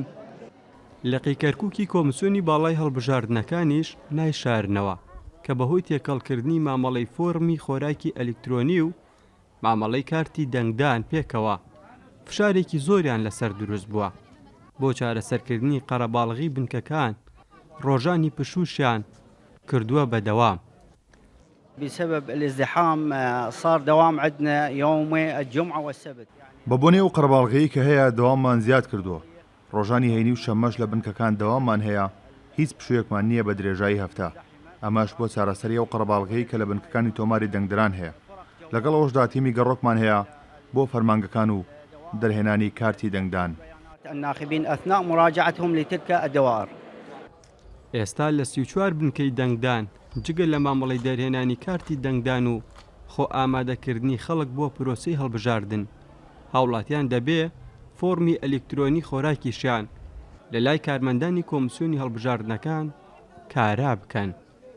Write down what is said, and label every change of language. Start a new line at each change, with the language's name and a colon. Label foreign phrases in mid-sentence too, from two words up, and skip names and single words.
Central Kurdish: لە قەیکەرکووکی کۆمسیۆنی باڵای هەڵبژاردنەکانیش نایشارنەوە کە بەهۆی تێکەڵکردنی مامەڵەی فۆرمی خۆراکی ئەلیکترۆنی و مامەڵەی کارتی دەنگدان پێکەوە فشارێکی زۆریان لەسەر دروست بووە بۆ چارەسەرکردنی قەرەباڵغی بنکەکان ڕۆژانی پشوشیان کردووە بەدەوام.
Arabic: بسبب الازدحام صار دوام عندنا يومي الجمعة والسبت.
Central Kurdish: بەبوونێ و قەرەباڵغەیە کە هەیە دەواممان زیاد کردووە. ڕۆژانی هەینی و شەمەش لە بنکەکان دەواممان هەیە هیچ پشوویەکمان نییە بە درێژایی هەفتە. ئەمەش بۆ چارەسەری ئەو قەرەباڵغەیە کە لە بنکەکانی تۆماری دەنگدران هەیە. لەگەڵ ئەوەشدا تیمی گەڕۆکمان هەیە بۆ فەرمانگەکان و دەرهێنانی کارتی دەنگدان.
Arabic: الناخبين أثناء مراجعتهم لتلك الدوائر.
Central Kurdish: ئێستا لە 34 بنکەی دەنگدان جگە لە مامەڵەی دەرهێنانی کارتی دەنگدان و خۆ ئامادەکردنی خەڵک بۆ پرۆسەی هەڵبژاردن هاوڵاتیان دەبێ فۆرمی ئەلیکترۆنی خۆراکیشیان لە لای کارمەندانی کۆمسیۆنی هەڵبژاردنەکان کارا بکەن.